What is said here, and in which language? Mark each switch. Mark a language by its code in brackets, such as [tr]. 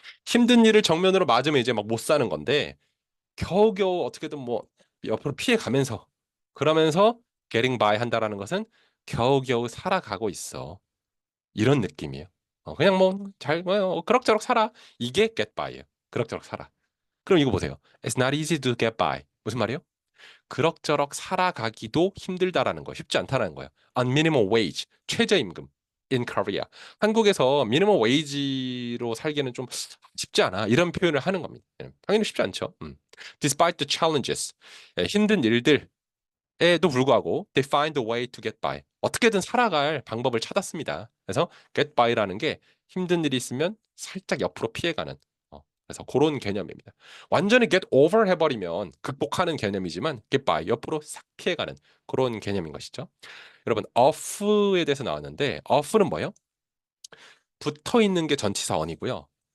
[ko] 힘든 일을 정면으로 맞으면 이제 막 못 사는 건데 겨우겨우 어떻게든 뭐 옆으로 피해 가면서 그러면서 getting by 한다라는 것은 겨우겨우 살아가고 있어. 이런 느낌이에요. 그냥 뭐 그럭저럭 살아. 이게 get by예요. 그럭저럭 살아. 그럼 이거 보세요. [en] It's not easy to get by. [ko] 무슨 말이에요? 그럭저럭 살아가기도 힘들다라는 거, 쉽지 않다라는 거예요. [en] On minimum wage, 최저임금 in Korea. [ko] 한국에서 미니멈 웨이지로 살기는 좀 쉽지 않아. 이런 표현을 하는 겁니다. 당연히 쉽지 않죠. [en] Despite the challenges, [ko] 힘든 일들에도 불구하고 [en] they find a way to get by. [ko] 어떻게든 살아갈 방법을 찾았습니다. 그래서 get by라는 게 힘든 일이 있으면 살짝 옆으로 피해가는 그래서 그런 개념입니다. 완전히 get over 해버리면 극복하는 개념이지만 get by 옆으로 싹 피해가는 그런 개념인 것이죠. 여러분 off에 대해서 나왔는데 off는 뭐예요? 붙어 있는 게 전치사 on이고요.